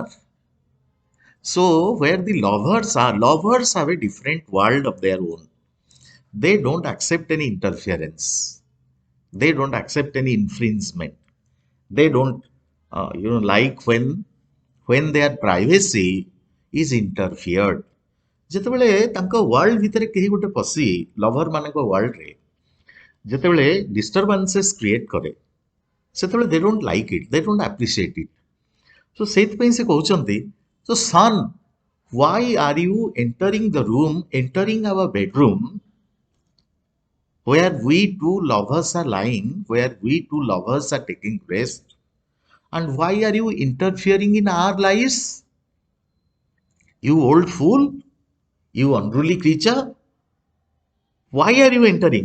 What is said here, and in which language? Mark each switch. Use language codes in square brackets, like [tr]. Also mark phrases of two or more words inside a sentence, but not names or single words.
[en] So where the lovers are, lovers have a different world of their own. They don't accept any interference. They don't accept any infringement. They don't, like when their privacy is interfered. [or] ଯେତେବେଳେ ତାଙ୍କ ୱାର୍ଲଡ ଭିତରେ କେହି ଗୋଟେ ପଶି ଲଭର ମାନଙ୍କ ୱାର୍ଲଡରେ ଯେତେବେଳେ [en] disturbances create [or] କରେ, ସେତେବେଳେ [en] they don't like it, they don't appreciate it. [or] So ସେଇଥିପାଇଁ ସେ କହୁଛନ୍ତି, [en] so son, why are you entering the room, entering our bedroom where we two lovers are lying, where we two lovers are taking rest, and why are you interfering in our lives? You old fool, you unruly creature, why are you entering?